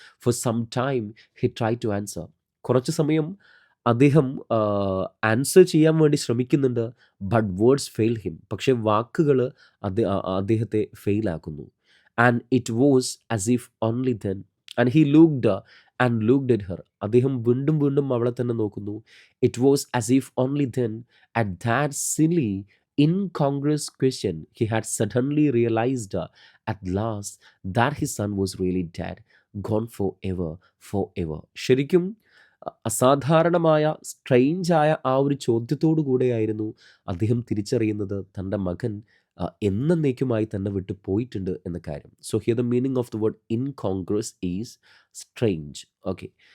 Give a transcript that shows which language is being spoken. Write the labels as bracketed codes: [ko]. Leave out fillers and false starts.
[en] For some time he try to answer. [ml] കുറച്ച് സമയം അദ്ദേഹം ആൻസർ ചെയ്യാൻ വേണ്ടി ശ്രമിക്കുന്നുണ്ട്. [en] But words fail him. [ml] പക്ഷേ വാക്കുകൾ അദ്ദേഹത്തെ ഫെയിലാക്കുന്നു. [en] And it was as if only then and he looked and looked at her. [ml] അദ്ദേഹം വീണ്ടും വീണ്ടും അവളെ തന്നെ നോക്കുന്നു. [en] It was as if only then at that silly incongruous question he had suddenly realized at last that his son was really dead, gone forever. [ml] ശരിക്കും അസാധാരണമായ സ്ട്രെയിഞ്ചായ ആ ഒരു ചോദ്യത്തോടു കൂടെയായിരുന്നു അദ്ദേഹം തിരിച്ചറിയുന്നത് തൻ്റെ മകൻ എന്നേക്കുമായി തന്നെ വിട്ടു പോയിട്ടുണ്ട് എന്ന കാര്യം. [en] So here the meaning of the word incongruous is strange. Okay.